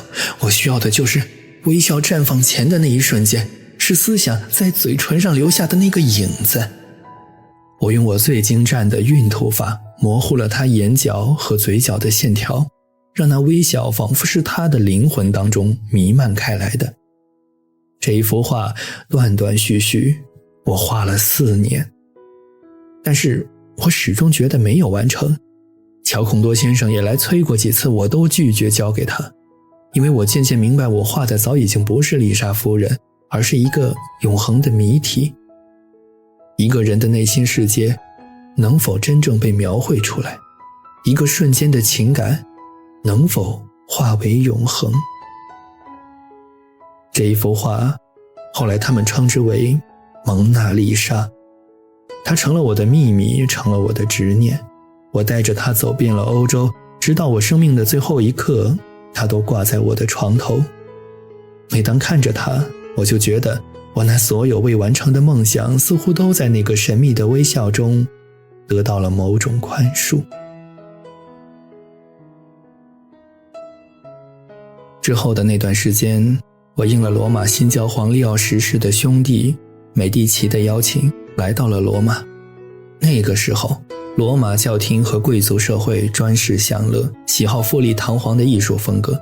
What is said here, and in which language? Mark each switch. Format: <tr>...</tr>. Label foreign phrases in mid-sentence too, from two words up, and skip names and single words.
<zh>我需要的就是微笑绽放前的那一瞬間，是思想在嘴唇上留下的那個影子。我用我最精湛的晕涂法模糊了他眼角和嘴角的線條，讓那微笑仿佛是他的靈魂當中彌漫開來的。這一幅畫斷斷續續，我畫了4年，但是我始終覺得沒有完成。喬孔多先生也來催過幾次，我都拒絕交給他，因為我漸漸明白，我畫的早已經不是麗莎夫人，而是一個永恆的謎題。一個人的內心世界能否真正被描繪出來？一個瞬間的情感能否化為永恆？這一幅畫後來他們稱之為蒙娜麗莎，它成了我的秘密，成了我的執念。我帶着它走遍了歐洲，直到我生命的最後一刻，它都掛在我的床頭。每當看着它，我就覺得我那所有未完成的夢想似乎都在那個神秘的微笑中得到了某種寬恕。之後的那段時間，我應了羅馬新教皇利奧10世的兄弟美第奇的邀請，來到了羅馬。那個時候，羅馬教廷和貴族社會專事享樂，喜好富麗堂皇的藝術風格。</zh>